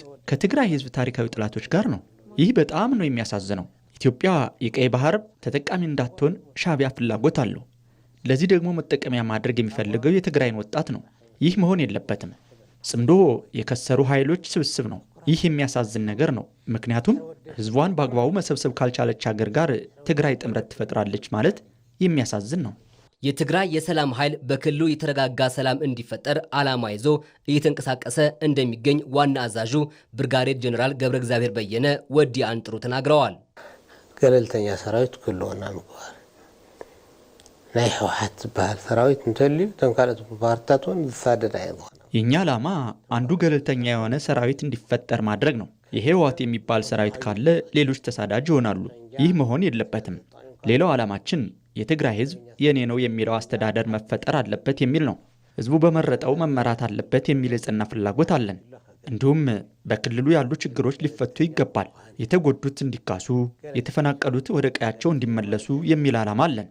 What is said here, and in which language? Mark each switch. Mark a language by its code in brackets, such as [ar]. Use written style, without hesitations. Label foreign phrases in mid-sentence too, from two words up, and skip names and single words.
[am] ከትግራይ ህዝብ ታሪካዊ ጠላቶች ጋር ነው። ይህ በጣም ነው የሚያሳዝነው። ኢትዮጵያ የቀይ ባህር ተጠቃሚ እንዳትሆን ሻዕቢያ ፍላጎት አለው። ለዚህ ደግሞ መጠቀሚያ ማድረግ የሚፈልገው የትግራይን ወጣት ነው። ይህ መሆን የለበትም። ጽምዶ የከሰሩ ኃይሎች ስብስብ ነው። ይህ የሚያሳዝን ነገር ነው። ምክንያቱም ህዝቧን በአግባቡ መሰብሰብ ካልቻለች ሀገር ጋር ትግራይ ጥምረት ትፈጥራለች ማለት የሚያሳዝን ነው። የትግራይ የሰላም ኃይል በክልሉ የተረጋጋ ሰላም እንዲፈጠር ዓላማ ይዞ እየተንቀሳቀሰ እንደሚገኝ ዋና አዛዡ ብርጋዴር ጀነራል ገብረ እግዚአብሔር በየነ ወዲ አንጥሩ ተናግረዋል። [ti] ገለልተኛ ሰራዊት ክልዎና ምግባር ናይ ህወሓት ባህል ሰራዊት እንተልዩ ተንካለት ፓርቲታቱን ዝሳደድ አይሆን። [am] የኛ ዓላማ አንዱ ገለልተኛ የሆነ ሰራዊት እንዲፈጠር ማድረግ ነው። የህወሓት የሚባል ሰራዊት ካለ ሌሎች ተሳዳጅ ይሆናሉ። ይህ መሆን የለበትም። ሌላው ዓላማችን የትግራይ ህዝብ የኔ ነው የሚለው አስተዳደር መፈጠር አለበት የሚል ነው። ህዝቡ በመረጠው መመራት አለበት የሚል የጸና ፍላጎት አለን። እንዲሁም በክልሉ ያሉ ችግሮች ሊፈቱ ይገባል። የተጎዱት እንዲካሱ፣ የተፈናቀሉት ወደ ቀያቸው እንዲመለሱ የሚል ዓላማ አለን።